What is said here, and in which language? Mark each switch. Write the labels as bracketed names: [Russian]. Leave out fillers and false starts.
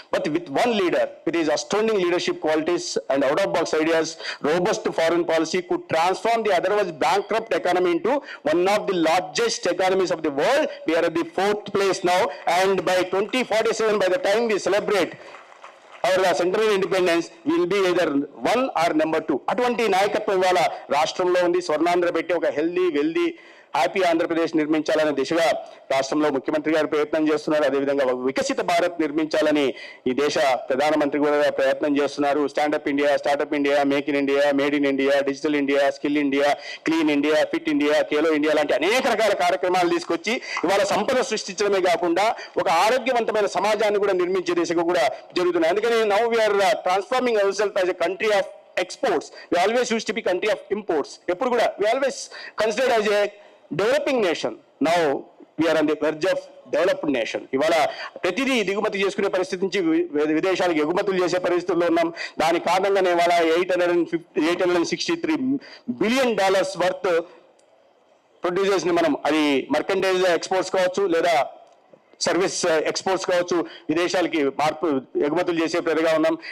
[English] But with one leader, with his astounding leadership qualities and out-of-box ideas, robust foreign policy could transform the otherwise bankrupt economy into one of the largest economies of the world. We are at the 4th place now, and by 2047, by the time we celebrate our central independence, will be either 1 or number 2. [Telugu] అటువంటి నాయకత్వం ఇవాళ రాష్ట్రంలో ఉంది. స్వర్ణాంధ్ర పెట్టి ఒక [English] healthy wealthy happy [Telugu] Andhra Pradesh నిర్మించాలనే దిశగా రాష్ట్రంలో ముఖ్యమంత్రి గారు ప్రయత్నం చేస్తున్నారు. అదేవిధంగా వికసిత భారత్ నిర్మించాలని ఈ దేశ ప్రధానమంత్రి కూడా ప్రయత్నం చేస్తున్నారు. Stand up India, startup India, make in India, made in India, digital India, skill India, clean India, fit India, Khelo India లాంటి అనేక రకాల కార్యక్రమాలు తీసుకొచ్చి ఇవాళ సంపద సృష్టించడమే కాకుండా ఒక ఆరోగ్యవంతమైన సమాజాన్ని కూడా నిర్మించే దిశగా కూడా జరుగుతున్నాయి. అందుకని [English] Now we are transforming ourself as a country of exports. We always used to be country of imports. [Telugu] ఎప్పుడు కూడా [English] we always considered as a developing nation. Now we are on the verge of developed nation. [Telugu] ఇవాళ ప్రతిదీ దిగుమతి చేసుకునే పరిస్థితి నుంచి విదేశాలకు ఎగుమతులు చేసే పరిస్థితుల్లో ఉన్నాం. దాని కారణంగానే ఇవాళ [English] $863 billion [Telugu] వర్త్ ప్రొడ్యూసర్స్ ని మనం అది మర్కంటైజ్ ఎక్స్పోర్ట్స్ కావచ్చు లేదా సర్వీస్ ఎక్స్పోర్ట్స్ కావచ్చు విదేశాలకి ఎగుమతులు చేసే ప్రతిగా ఉన్నాం.